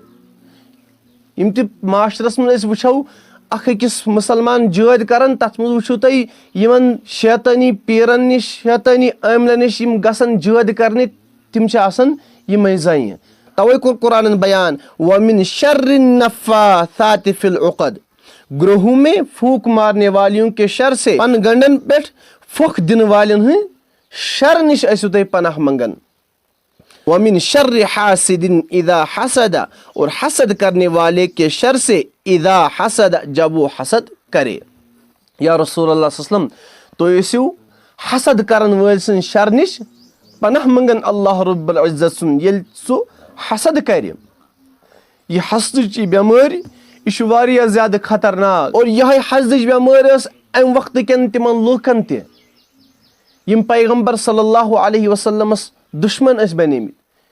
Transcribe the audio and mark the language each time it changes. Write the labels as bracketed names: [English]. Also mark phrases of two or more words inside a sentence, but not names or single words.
[Kashmiri] یم تہِ معاشرس منٛز أسۍ وٕچھو اکھ أکِس مُسلمان جٲد کران تتھ منٛز وٕچھو تُہۍ یِمن شیطٲنی پیرن نِش شیطٲنی عٲملن نِش یم گژھان جٲد کرنہِ تم چھِ آسان یِمے زنہِ توے کوٚر قرآنن بیان [Arabic] وَمِن شَرِّ النَّفَّاثَاتِ فِی الْعُقَدِ [Urdu] گروہوں میں پھونک مارنے والیوں کے شر سے [Kashmiri] پن گنڈن پٮ۪ٹھ پھۄکھ دِنہٕ والٮ۪ن ہٕنٛدۍ شر نِش ٲسِو تُہۍ پناہ منگان [Arabic] وَمِن شَرِّ حَاسِدٍ اِذا حَسَدَ [Urdu] اور حسد کرنے والے کے شر سے [Arabic] اِذا حسد [Urdu] جب وہ حسد کرے [Arabic] یا رسول اللہ صلی اللہ علیہ [Kashmiri] وسلم تُہۍ ٲسِو حسد کرن وٲلۍ سٕنٛدِ شر نِش پناہ منگان اللہ رب العزت سُنٛد ییٚلہِ سُہ حسد کرِ یہِ حسدٕچ یہِ بٮ۪مٲرۍ یہِ چھُ واریاہ زیادٕ خطرناک اور یِہے حسدٕچ بٮ۪مٲرۍ ٲس امہِ وقتہٕ کٮ۪ن تِمن لوٗکن تہِ یم پیغمبر صلی اللہ علیہ وسلمس دُشمن ٲسۍ بنیمٕتۍ